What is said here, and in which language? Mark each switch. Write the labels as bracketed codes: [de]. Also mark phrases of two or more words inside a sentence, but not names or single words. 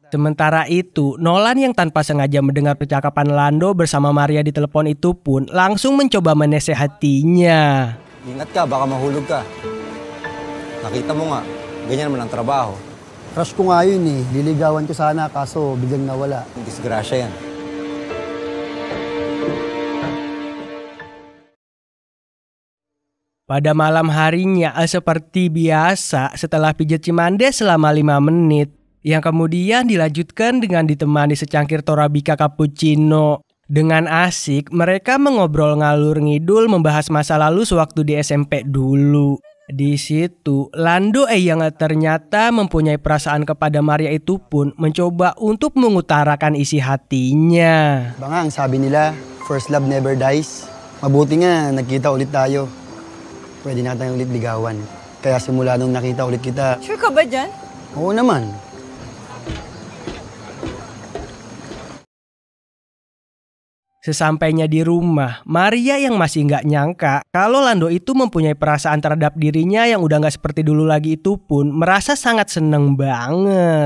[id] Sementara itu, Nolan yang tanpa sengaja mendengar percakapan Lando bersama Maria di telepon itu pun langsung mencoba menasehatinya. [tl] Ingat ka, baka mahulog ka. Nakita mo nga, ganyan naman ang trabaho. Crush ko nga yun eh. Liligawan ko sana kaso biglang nawala. Disgrasya yan. [id] Pada malam harinya, seperti biasa, setelah pijat cimande selama 5 menit, yang kemudian dilanjutkan dengan ditemani secangkir Torabika cappuccino. Dengan asik, mereka mengobrol ngalur ngidul membahas masa lalu sewaktu di SMP dulu. Di situ, Lando yang ternyata mempunyai perasaan kepada Maria itu pun mencoba untuk mengutarakan isi hatinya. [tl] Bangang, sabi nila, [en] first love never dies. [tl] Mabuti nga, nagkita ulit tayo. Pwede na tayong ulit ligawan. Kaya simula nung nakita ulit kita... Sure ka ba dyan? Oo naman. [id] Sesampainya di rumah, Maria yang masih nggak nyangka kalau Lando itu mempunyai perasaan terhadap dirinya yang udah nggak seperti dulu lagi itu pun merasa sangat seneng banget.